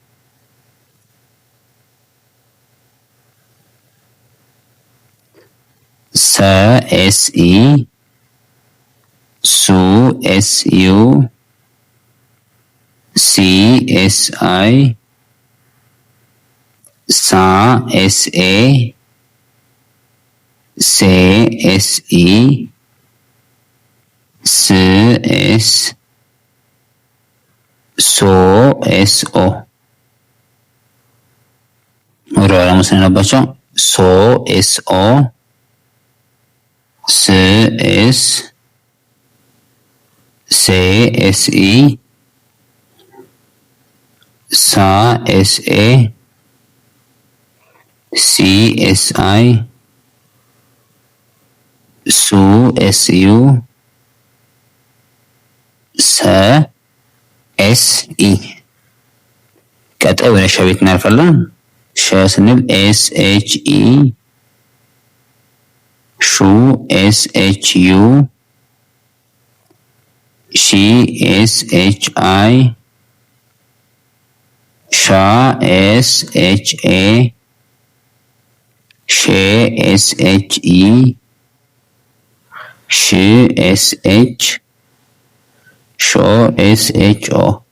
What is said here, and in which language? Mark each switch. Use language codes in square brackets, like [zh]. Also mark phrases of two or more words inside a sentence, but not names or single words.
[am] ሰ [en] S E [am] ሱ [en] S U [am] ሲ [en] S I [am] ሳ [en] S A [am] ሴ [en] S E [am] ስ ኤስ ሶ [en] S O [am] ወደ ኋላ መውሰድ አለባቸው። ሶ [en] S O [am] ስ ኤስ ሴ [en] S E [am] ሳ [en] S A [am] ሲ [en] S I [am] ሱ [en] S U [am] ሰ [en] S E። [am] ቀጣይ ወደ ሸ ቤት እናልፋለን። ሸ ስንል [en] S H E [am] ሹ [en] S H U [am] ሺ [en] S H I [am] ሻ [en] S H A [am] ሼ [en] S H E [am] ሽ [en] S H [am] ሾ [en] S H O